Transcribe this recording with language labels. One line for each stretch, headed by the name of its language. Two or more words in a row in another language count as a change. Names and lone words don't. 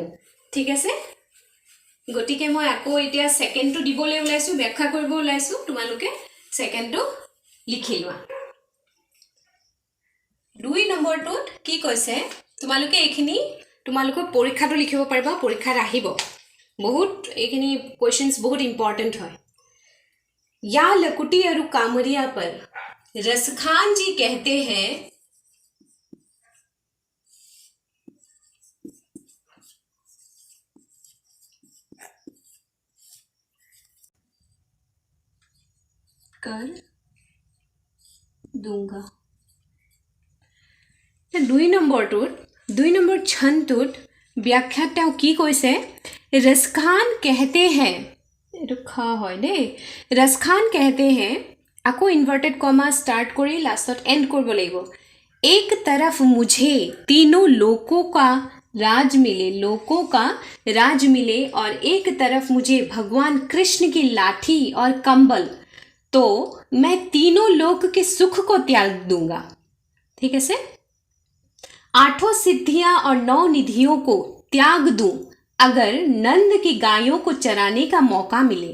Assamese: ঠিক আছে, গতিকে মই আকৌ এতিয়া ছেকেণ্ডটো দিবলৈ ওলাইছোঁ, ব্যাখ্যা কৰিব ওলাইছোঁ, তোমালোকে ছেকেণ্ডটো লিখি লোৱা। 2 নম্বৰটোত কি কৈছে, তোমালোকে এইখিনি তোমালোকৰ পৰীক্ষাটো লিখিব পাৰিবা, পৰীক্ষাত আহিব বহুত, এইখিনি কুৱেশ্যনছ বহুত ইম্পৰ্টেণ্ট হয়।
Hindi: या लकुटी और कामरिया पर रसखान जी कहते हैं, कर दूंगा।
Assamese: 2 নম্বৰ ছন্দটোত ব্যাখ্যাত তেওঁ কি কৈছে?
Hindi: रसखान कहते हैं,
Assamese: এইটো খা হয় দেই,
Hindi: रसखान कहते हैं,
Assamese: আকৌ
English: inverted comma start
Assamese: কৰি লাষ্টত এণ্ড কৰিব লাগিব।
Hindi: एक तरफ मुझे तीनों लोकों का राज मिले और एक तरफ मुझे भगवान कृष्ण की लाठी और कंबल, तो मैं तीनों लोक के सुख को त्याग दूंगा। ठीक है से 8 सिद्धियां और 9 निधियों को त्याग दूं अगर नंद की गायों को चराने का मौका मिले।